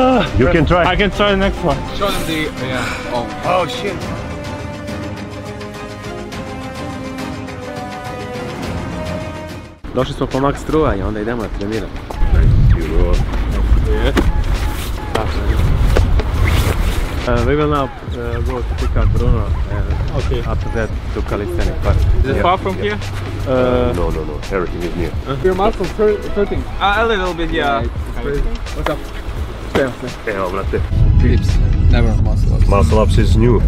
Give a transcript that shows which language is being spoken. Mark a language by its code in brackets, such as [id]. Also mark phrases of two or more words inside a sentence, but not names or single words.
[en] You can try. I can try the next one. Show them the, yeah. Oh shit. [sr] Došli smo po max struja i onda idemo da treniramo. [en] We will now go to pick up Bruno and after that to calisthenic part. Is it far from here? No. Everything is near. Your muscles hurting? A little bit, yeah. What's up? [sr] Evo, brate. [en] Dips. Never muscle ups. Muscle ups is new.